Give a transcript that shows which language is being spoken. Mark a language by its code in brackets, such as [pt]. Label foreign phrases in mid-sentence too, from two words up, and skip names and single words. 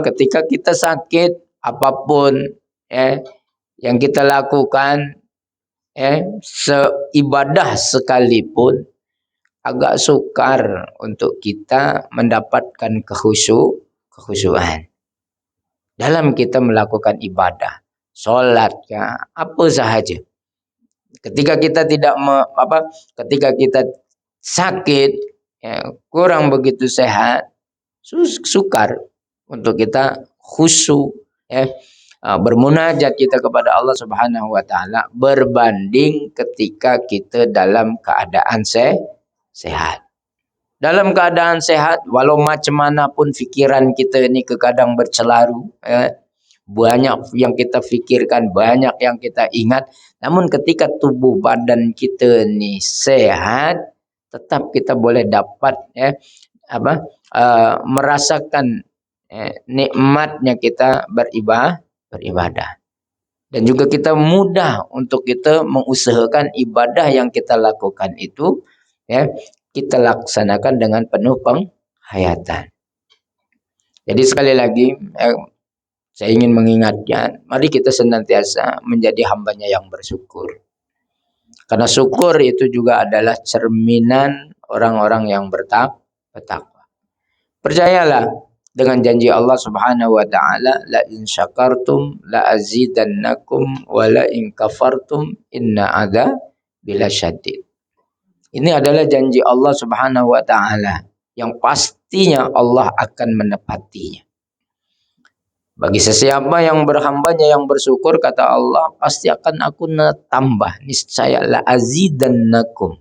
[ms] Ketika kita sakit, apapun yang kita lakukan, seibadah sekalipun, agak sukar untuk kita mendapatkan kekhusyuan dalam kita melakukan ibadah, solat, apa sahaja. Ketika kita ketika kita sakit, kurang begitu sehat, sukar untuk kita khusyuk, bermunajat kita kepada [ar] الله سبحانه وتعالى [ms] berbanding ketika kita dalam keadaan sehat. Dalam keadaan sehat, walau macam mana pun fikiran kita ini kadang bercelaru, banyak yang kita fikirkan, banyak yang kita ingat, namun ketika tubuh badan kita ini sehat, tetap kita boleh dapat merasakan nikmatnya kita beribadah. Dan juga kita mudah untuk kita mengusahakan ibadah yang kita lakukan itu, kita laksanakan dengan penuh penghayatan. Jadi sekali lagi saya ingin mengingatkan, mari kita senantiasa menjadi hambanya yang bersyukur. Karena syukur itu juga adalah cerminan orang-orang yang bertakwa. Percayalah dengan janji [ar] الله سبحانه وتعالى, لئن شكرتم لأزيدنكم ولئن كفرتم إن عذابي لشديد. [ms] Ini adalah janji [ar] الله سبحانه وتعالى [ms] yang pastinya Allah akan menepatinya. Bagi sesiapa yang berhambanya yang bersyukur, kata Allah, pasti akan aku tambah, niscaya [ar] لأزيدنكم.